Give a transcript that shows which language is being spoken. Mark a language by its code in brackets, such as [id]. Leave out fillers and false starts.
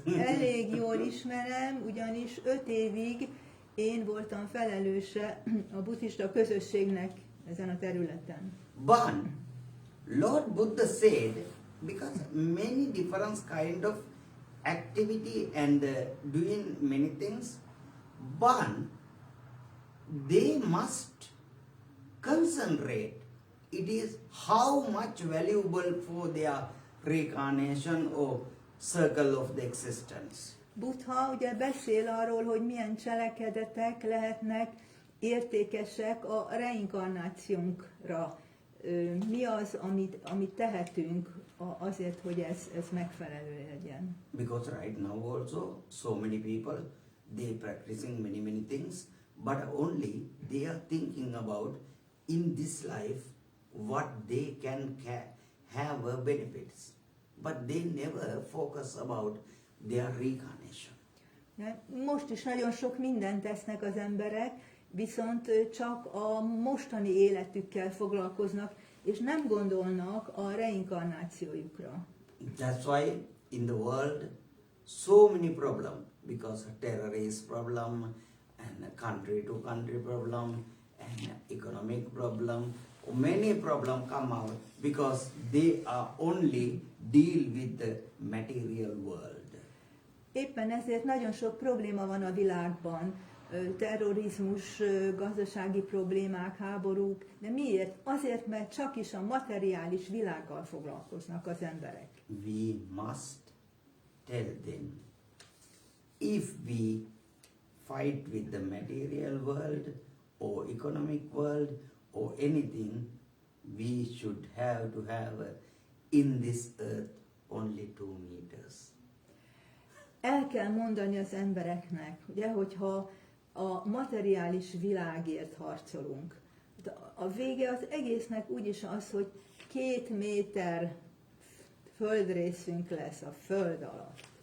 [hu] Elég jól ismerem, ugyanis 5 évig én voltam felelőse a buddhista közösségnek ezen a területen. [en] But Lord Buddha said, because many different kind of activity and doing many things, but they must concentrate. It is how much valuable for their reincarnation or circle of the existence. [hu] Buddha ugye beszél arról, hogy milyen cselekedetek lehetnek értékesek a reinkarnációnkra. Mi az, amit tehetünk azért, hogy ez megfelelő legyen. [en] Because right now also so many people, they practicing many things, but only they are thinking about in this life what they can have benefits. But they never focus about their reincarnation. [hu] Most is nagyon sok mindent tesznek az emberek, viszont csak a mostani életükkel foglalkoznak, és nem gondolnak a reinkarnációjukra. [en] That's why in the world so many problems, because terrorist problem and country to country problem and economic problem, many problems come out because they are only deal with the material world. [hu] Éppen ezért nagyon sok probléma van a világban, terrorizmus, gazdasági problémák, háborúk, de miért? Azért, mert csak is a materiális világgal foglalkoznak az emberek. [en] We must tell them, if we fight with the material world or economic world or anything, we should have to have in this earth only 2 meters. [hu] El kell mondani az embereknek, ugye, hogyha a materiális világért harcolunk. A vége az egésznek úgyis az, hogy 2 méter földrészünk lesz a föld alatt.